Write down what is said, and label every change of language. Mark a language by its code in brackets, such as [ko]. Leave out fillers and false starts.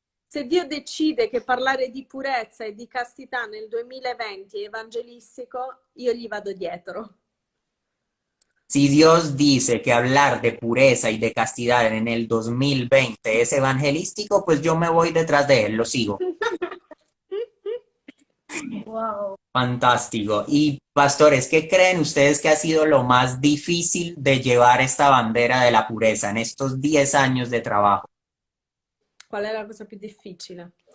[it] Se Dio decide che parlare di purezza e di castità nel 2020 è evangelistico, io gli vado dietro. [es] Si Dios dice que hablar de pureza y de castidad en el 2020 es evangelístico, pues yo me voy detrás de él, lo sigo. Wow. Fantástico. Y pastores, ¿qué creen ustedes que ha sido lo más difícil de llevar esta bandera de la pureza en estos 10 años de trabajo? [it] Qual è la cosa più difficile?